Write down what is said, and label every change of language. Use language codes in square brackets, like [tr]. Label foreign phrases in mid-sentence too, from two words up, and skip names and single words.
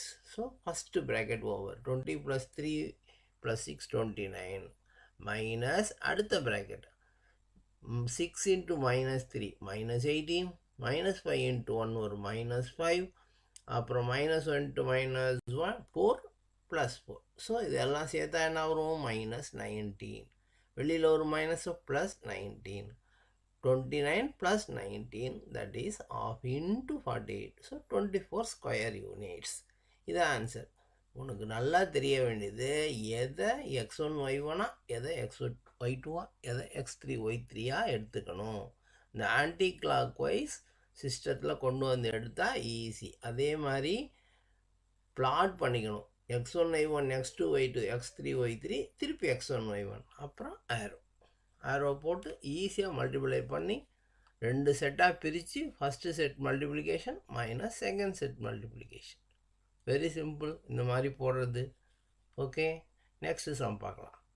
[ta] ஸோ [en] first bracket over. [ta] 20 + 3 + 6 29 மைனஸ் அடுத்த ப்ராக்கெட் 6 × -3 -18, -5 × 1 ஒரு -5, அப்புறம் -1 × -1 4 + 4. ஸோ இதெல்லாம் சேர்த்தா என்ன வரும்? -19. வெளியில் ஒரு மைனஸ் +19. 29 + 19, [en] that is half into 48. So 24 square units. [ta] இது ஆன்சர். உனக்கு நல்லா தெரிய வேண்டியது எதை x1 y1 எதை x2 y2 எதை x3 y3 எடுத்துக்கணும். இந்த [en] anti clock wise [ta] சிஸ்டத்தில் கொண்டு வந்து எடுத்தால் ஈஸி. அதே மாதிரி பிளாட் பண்ணிக்கணும். x1 y1 x2 y2 x3 y3 திருப்பி x1 y1 அப்புறம் ஆரோ போட்டு ஈஸியாக மல்டிப்ளை பண்ணி 2 செட்டாக பிரித்து [en] first set multiplication minus second set multiplication. very simple [ta] இந்த மாதிரி போடுறது. [en] okay, next sum [ta] பார்க்கலாம்.